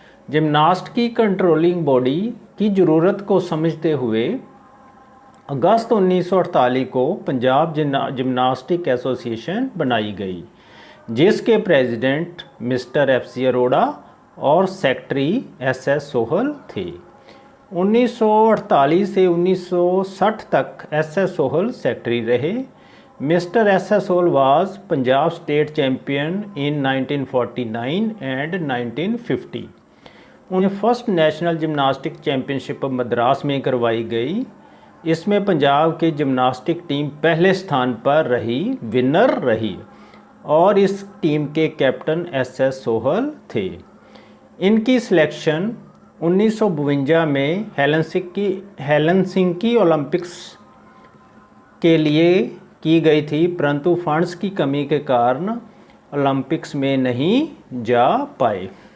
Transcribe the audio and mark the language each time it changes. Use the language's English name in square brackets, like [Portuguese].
[Hindi] Gymnast की controlling body की ज़रूरत को समझते हुए अगस्त 1948 को पंजाब जिम्नास्टिक एसोसिएशन बनाई गई जिसके प्रेसिडेंट मिस्टर FC अरोड़ा और सेक्रेटरी SS सोहल थे। 1948 से 1960 तक SS सोहल सेक्रेटरी रहे। [English] Mr. SS Sohel was Punjab State Champion in 1949 and 1950। [Hindi] उन्हें first national gymnastic championship Madras में करवाई गई। इसमें पंजाब की जिम्नास्टिक टीम पहले स्थान पर रही, विनर रही और इस टीम के कैप्टन SS सोहल थे। इनकी सिलेक्शन 1952 में हेलसिंकी ओलंपिक्स के लिए की गई थी, परंतु फंड्स की कमी के कारण ओलंपिक्स में नहीं जा पाए।